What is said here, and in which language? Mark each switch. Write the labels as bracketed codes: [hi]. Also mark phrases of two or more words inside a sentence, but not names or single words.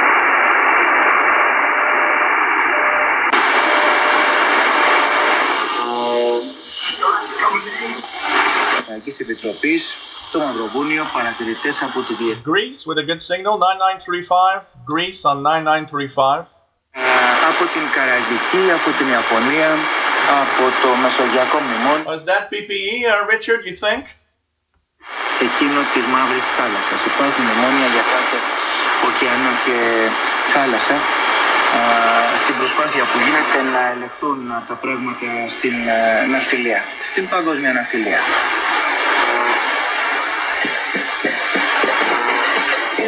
[en] Greece with a good signal, 9935. Greece on 9935. Was that PPE, Richard, you think? [el] Εκείνο της Μαύρης Θάλασσας. Υπάρχουν μνημόνια για κάθε ωκεανό και θάλασσα στην προσπάθεια που γίνεται να ελεγχθούν τα πράγματα στην ναυτιλία, στην παγκόσμια ναυτιλία.